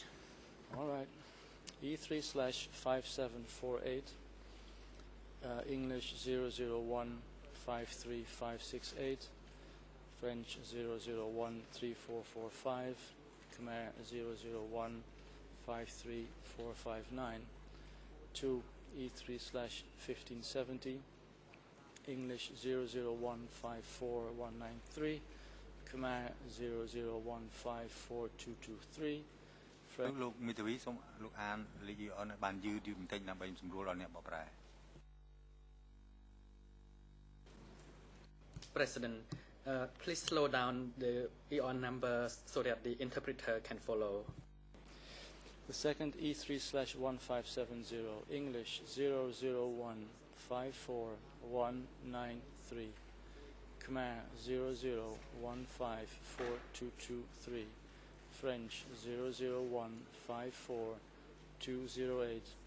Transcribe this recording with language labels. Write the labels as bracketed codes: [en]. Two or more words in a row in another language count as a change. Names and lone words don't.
[en] all right. E3/5748, English 001-53568, French 001-3445, Khmer 001-53459. 2 E3/1570, English 001-54193, Khmer 001-54223, [km] លោកមីធាវីសូមលោកអានលេខអនបានយឺតបន្តិចដើម្បីសម្រួលដល់អ្នកបកប្រែ [en] President, please slow down the EON numbers so that the interpreter can follow. The second E3/1570, English 001-54193, Khmer 001-54223, French 001-54208,